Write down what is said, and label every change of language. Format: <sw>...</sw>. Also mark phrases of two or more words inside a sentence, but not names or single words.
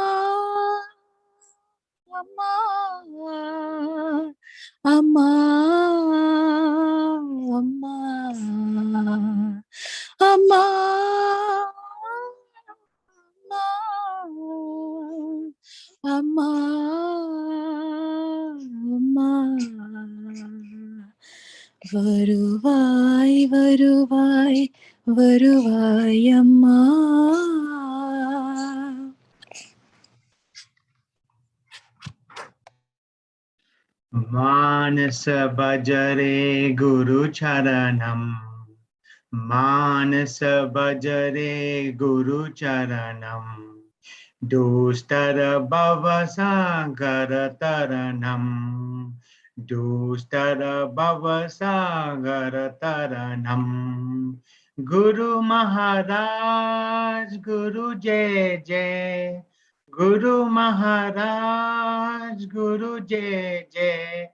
<ta>அம்மா அம்மா அம்மா அம்மா அம்மா அம்மா, வருவாய் வருவாய் வருவாய் அம்மா.</ta> <sa>मानस भजरे गुरु चरणम, मानस भजरे गुरु चरणम, दुस्तर भव सागर तरणम, दुस्तर भव सागर तरणम, गुरु महाराज गुरु जय जय, गुरु महाराज गुरु जय जय,</sa>